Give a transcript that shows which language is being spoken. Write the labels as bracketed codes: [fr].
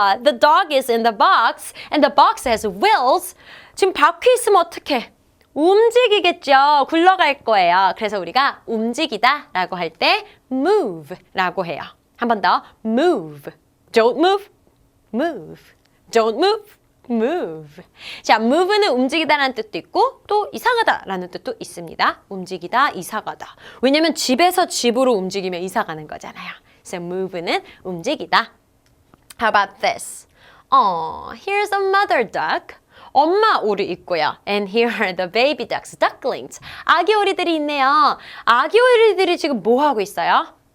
[en] The dog is in the box and the box has wheels. [ko] 지금 바퀴 있으면 어떡해? 움직이겠죠? 굴러갈 거예요. 그래서 우리가 움직이다 라고 할 때 move 라고 해요. 한 번 더. [en] move. Don't move. move. Don't move. move. [ko] 자, move는 움직이다라는 뜻도 있고 또 이사가다라는 뜻도 있습니다. 움직이다, 이사가다. 왜냐면 집에서 집으로 움직이면 이사가는 거잖아요. So move는 움직이다. [en] How about this? Here's a mother duck. [ko] 엄마 오리 있고요. [en] And here are the baby ducks, ducklings. [ko] 아기 오리들이 있네요. 아기 오리들이 지금 뭐 하고 있어요?